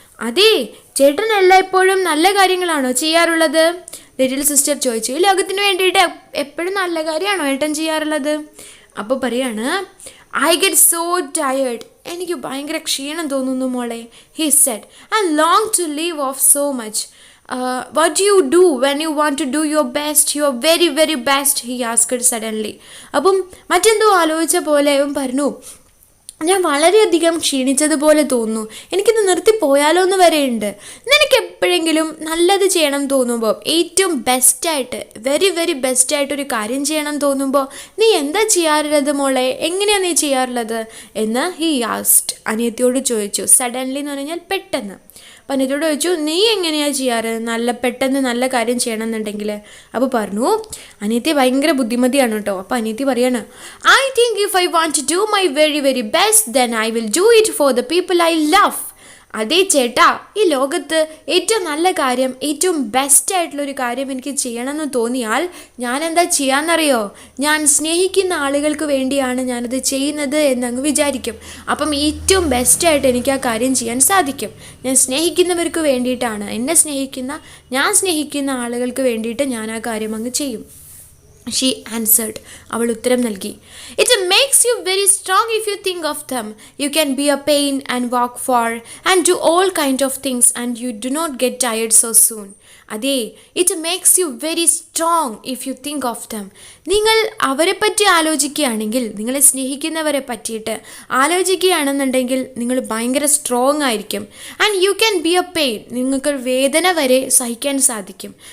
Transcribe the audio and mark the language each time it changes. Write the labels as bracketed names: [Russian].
[Malayalam] അതേ, ചേട്ടൻ എല്ലായ്പ്പോഴും നല്ല കാര്യങ്ങളാണോ ചെയ്യാറുള്ളത്? ലിറ്റിൽ സിസ്റ്റർ ചോദിച്ചു. ഈ ലോകത്തിന് വേണ്ടിയിട്ട് എപ്പോഴും നല്ല കാര്യമാണോ ഏട്ടൻ ചെയ്യാറുള്ളത്? അപ്പോൾ പറയാണ്, [English] I get so tired, [Malayalam] എനിക്ക് ഭയങ്കര ക്ഷീണം തോന്നുന്നു മോളെ. [English] He said, I long to leave off so much. what do you do when you want to do your best, your very very best, he asked suddenly. [Malayalam] അപ്പം മറ്റെന്തോ ആലോചിച്ച പോലെ അവൻ പറഞ്ഞു, ഞാൻ വളരെയധികം ക്ഷീണിച്ചതുപോലെ തോന്നുന്നു, എനിക്കിത് നിർത്തിപ്പോയാലോ എന്ന് വരെയുണ്ട്. നിനക്ക് എപ്പോഴെങ്കിലും നല്ലത് ചെയ്യണം തോന്നുമ്പോൾ, ഏറ്റവും ബെസ്റ്റായിട്ട്, വെരി വെരി ബെസ്റ്റായിട്ടൊരു കാര്യം ചെയ്യണം തോന്നുമ്പോൾ നീ എന്താ ചെയ്യാറുള്ളത് മോളെ, എങ്ങനെയാണ് നീ ചെയ്യാറുള്ളത് എന്ന് [English] he asked, [Malayalam] അനിയത്തിയോട് ചോദിച്ചു. സഡൻലി എന്ന് പറഞ്ഞാൽ പെട്ടെന്ന്. അപ്പം അനിയത്തിയോട് ചോദിച്ചു, നീ എങ്ങനെയാണ് ചെയ്യാറ് പെട്ടെന്ന് നല്ല കാര്യം ചെയ്യണം എന്നുണ്ടെങ്കിൽ? അപ്പോൾ പറഞ്ഞു, അനിയത്തി ഭയങ്കര ബുദ്ധിമതിയാണ് കേട്ടോ. അപ്പോൾ അനിയത്തി പറയാണ്, [English] I think if I want to do my very very best then I will do it for the people I love. [Malayalam] അതേ ചേട്ടാ, ഈ ലോകത്ത് ഏറ്റവും നല്ല കാര്യം, ഏറ്റവും ബെസ്റ്റായിട്ടുള്ളൊരു കാര്യം എനിക്ക് ചെയ്യണമെന്ന് തോന്നിയാൽ ഞാൻ എന്താ ചെയ്യാമെന്നറിയോ? ഞാൻ സ്നേഹിക്കുന്ന ആളുകൾക്ക് വേണ്ടിയാണ് ഞാനത് ചെയ്യുന്നത് എന്നങ്ങ് വിചാരിക്കും. അപ്പം ഏറ്റവും ബെസ്റ്റായിട്ട് എനിക്ക് ആ കാര്യം ചെയ്യാൻ സാധിക്കും. ഞാൻ സ്നേഹിക്കുന്നവർക്ക് വേണ്ടിയിട്ടാണ്, ഞാൻ സ്നേഹിക്കുന്ന ആളുകൾക്ക് വേണ്ടിയിട്ട് ഞാൻ ആ കാര്യം അങ്ങ് ചെയ്യും. [English] She answered. [Malayalam] അവൾ ഉത്തരം നൽകി. [English] It makes you very strong if you think of them. You can be a pain and walk far and do all kind of things and you do not get tired so soon. അതെ, it makes you very strong if you think of them. [Malayalam] നിങ്ങൾ അവരെ പറ്റി ആലോചിക്കുകയാണെങ്കിൽ, നിങ്ങളെ സ്നേഹിക്കുന്നവരെ പറ്റിയിട്ട് ആലോചിക്കുകയാണെന്നുണ്ടെങ്കിൽ നിങ്ങൾ ഭയങ്കര strong ആയിരിക്കും. [English] and you can be a pain, [Malayalam] നിങ്ങൾക്ക് വേദന വരെ സഹിക്കാൻ സാധിക്കും.